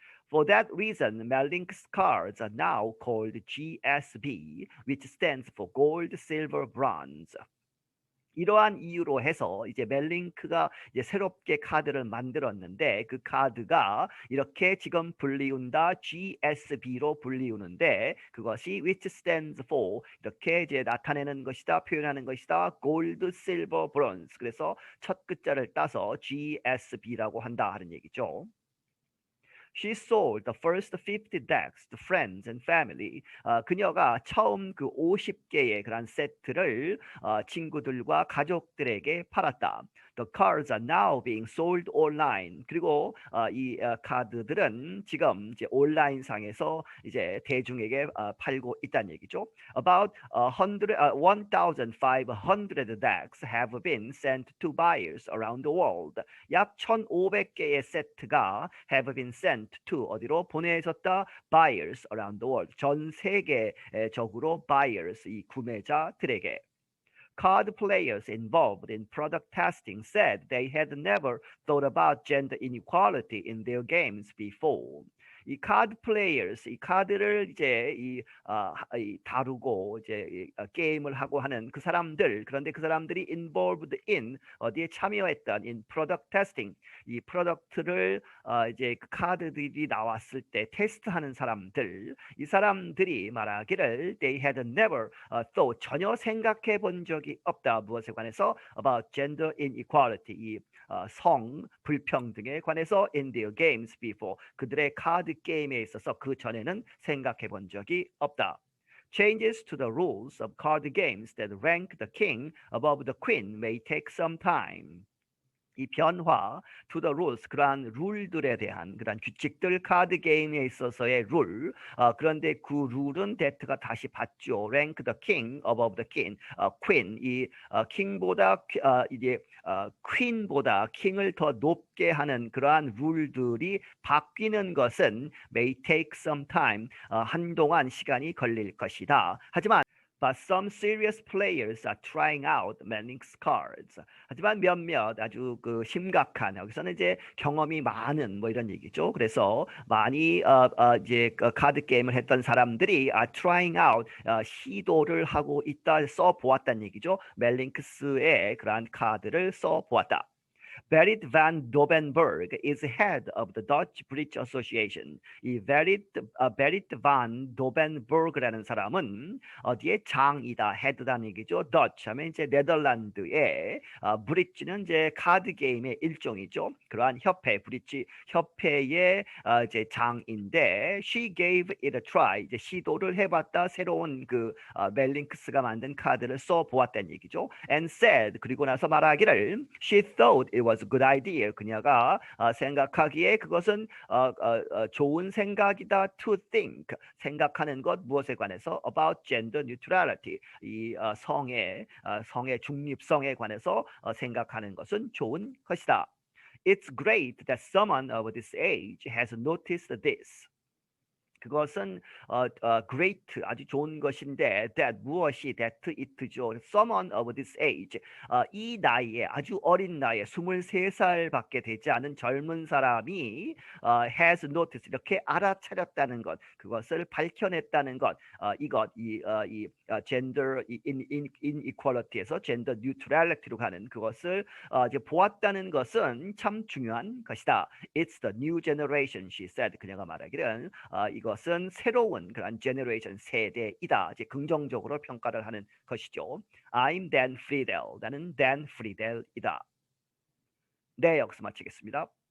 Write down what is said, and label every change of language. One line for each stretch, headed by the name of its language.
English: For that reason, Melink's cards are now called GSB, which stands for gold, silver, bronze.
Korean: 이러한 이유로 해서 이제 멜링크가 이제 새롭게 카드를 만들었는데 그 카드가 이렇게 지금 불리운다 GSB로 불리우는데 그것이
English: which stands for
Korean: 이렇게 이제 나타내는 것이다 표현하는 것이다
English: gold, silver, bronze
Korean: 그래서 첫 글자를 따서 GSB라고 한다 하는 얘기죠.
English: She sold the first 50 decks to friends and family.
Korean: 그녀가 처음 그 50개의 그런 세트를 친구들과 가족들에게 팔았다.
English: The cards are now being sold online.
Korean: 그리고 이 카드들은 지금 이제 온라인 상에서 이제 대중에게 팔고 있다는 얘기죠.
English: About 1,500 decks have been sent to buyers around the world.
Korean: 약 1,500개의 세트가
English: have been sent to
Korean: 어디로 보내졌다
English: buyers around the world
Korean: 전 세계적으로
English: buyers
Korean: 이 구매자들에게
English: Card players involved in product testing said they had never thought about gender inequality in their games before.
Korean: 이 카드 플레이어스 이 카드를 이제 이 다루고 이제 게임을 하고 하는 그 사람들 그런데 그 사람들이
English: involved in
Korean: 어디에 참여했던
English: in product testing
Korean: 이 프로덕트를 이제 그 카드들이 나왔을 때 테스트하는 사람들 이 사람들이 말하기를
English: they had never thought
Korean: 전혀 생각해 본 적이 없다 무엇에 관해서
English: about gender inequality
Korean: 이 성 불평등에 관해서
English: in their games before
Korean: 그들의 카드 게임에 있어서 그 전에는 생각해 본 적이 없다.
English: Changes to the rules of card games that rank the king above the queen may take some time.
Korean: 이 변화,
English: to the rules,
Korean: 그러한 룰들에 대한 그러한 규칙들, 카드 게임에 있어서의 룰, 그런데 그 룰은 데트가 다시 받죠.
English: rank the king above the king, queen,
Korean: 이 킹보다 이제 퀸보다 킹을 더 높게 하는 그러한 룰들이 바뀌는 것은
English: may take some time,
Korean: 한동안 시간이 걸릴 것이다. 하지만
English: But some serious players are trying out Manning's cards.
Korean: 하지만 몇몇 아주 그 심각한 여기서는 이제 경험이 많은 뭐 이런 얘기죠. 그래서 많이 이제 카드 게임을 했던 사람들이
English: are trying out
Korean: 시도를 하고 있다 써 보았다는 얘기죠. 멜링크스의 그러한 카드를 써 보았다.
English: Berit van Dobenberg is head of the Dutch Bridge Association.
Korean: 이 Berit van Dobenberg라는 사람은 어디에 장이다, 헤드라는 얘기죠. Dutch 하면 이제 네덜란드의 브릿지는 이제 카드 게임의 일종이죠. 그러한 협회, 브릿지 협회의 이제 장인데,
English: she gave it a try.
Korean: 이제 시도를 해봤다. 새로운 그 멜링크스가 만든 카드를 써 보았다는 얘기죠.
English: And said
Korean: 그리고 나서 말하기를
English: she thought it was a good idea.
Korean: 그녀가 생각하기에 그것은 좋은 생각이다.
English: To think
Korean: 생각하는 것 무엇에 관해서
English: about gender neutrality
Korean: 이 성의 중립성에 관해서 생각하는 것은 좋은 것이다.
English: It's great that someone of this age has noticed this.
Korean: 그것은 great 아주 좋은 것인데 that 무엇이 that it죠.
English: Someone of this age
Korean: 이 나이에 아주 어린 나이에 23살밖에 되지 않은 젊은 사람이
English: has noticed
Korean: 이렇게 알아차렸다는 것, 그것을 밝혀냈다는 것, 이것 이 gender inequality에서 gender neutrality로 가는 그것을 이제 보았다는 것은 참 중요한 것이다.
English: It's the new generation, she said.
Korean: 그녀가 말하기를 이것은 새로운 그런 generation 세대이다. 이제 긍정적으로 평가를 하는 것이죠.
English: I'm Dan Friedel.
Korean: 나는 Dan Friedel이다. 네, 여기서 마치겠습니다.